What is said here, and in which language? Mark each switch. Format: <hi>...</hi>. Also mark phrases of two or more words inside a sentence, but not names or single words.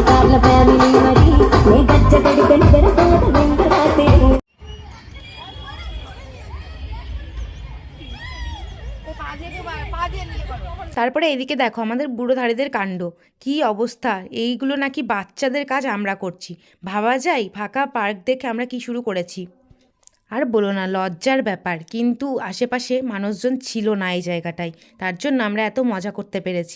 <bn>మన ఫ్యామిలీ మరి నే గచ్చగడి గంటర పోద వెంకరాతే তারপরে এদিকে দেখো আমাদের বুড়োধারীদের কাণ্ড, কি অবস্থা! এইগুলো নাকি বাচ্চাদের কাজ আমরা করছি। ভাবা যায়, ফাঁকা পার্ক দেখে আমরা কি শুরু করেছি। আর বলো না, লজ্জার ব্যাপার, কিন্তু আশেপাশে মানুষজন ছিল না এই জায়গাটায়, তার জন্য আমরা এত মজা করতে পেরেছি।</bn>